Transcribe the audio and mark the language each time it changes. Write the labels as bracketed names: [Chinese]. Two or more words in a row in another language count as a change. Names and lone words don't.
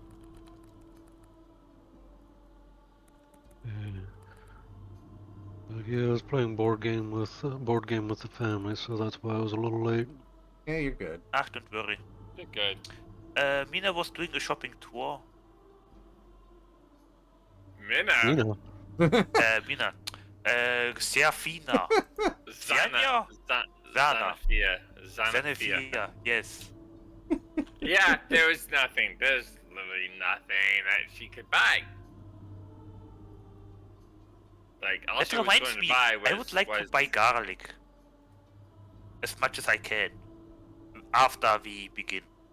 [English] Yeah, I was playing board game with the family, so that's why I was a little late. Yeah, you're good. Ah, don't worry. you're good. Mina was doing a shopping tour. Mina. Mina. Serafina. Zana. Zana. Zanafia. Zenefia, yes. Yeah, there was nothing. There's literally nothing that she could buy. Like, all That she was reminds going to me, buy was... I would like to buy garlic. As much as I can. After we begin.